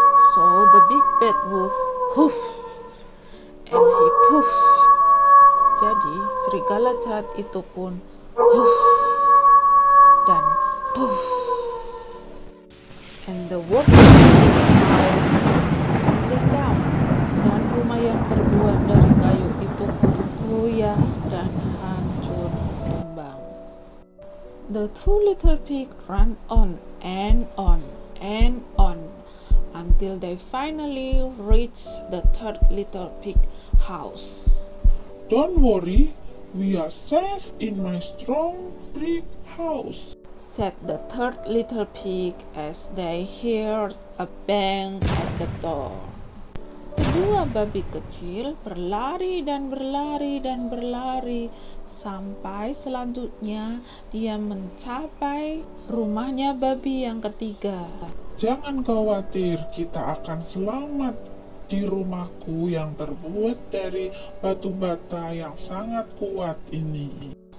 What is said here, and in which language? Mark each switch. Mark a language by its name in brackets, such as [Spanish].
[English] So the big bad wolf huffed and he puffed. [Indonesian] Jadi serigala jahat itu pun huff dan puff. [English] And the wolf house tumbling down. [Indonesian] Dan rumah yang terbuat dari kayu itu pun goyah dan hancur tumbang. [English] The two little pigs ran on and on and on until they finally reached the third little pig house. Don't worry, we are safe in my strong brick house, said the third little pig as they heard a bang at the door. [Indonesian] Kedua babi kecil berlari dan berlari dan berlari sampai selanjutnya dia mencapai rumahnya babi yang ketiga. Jangan khawatir, kita akan selamat di rumahku yang terbuat dari batu bata yang sangat kuat ini.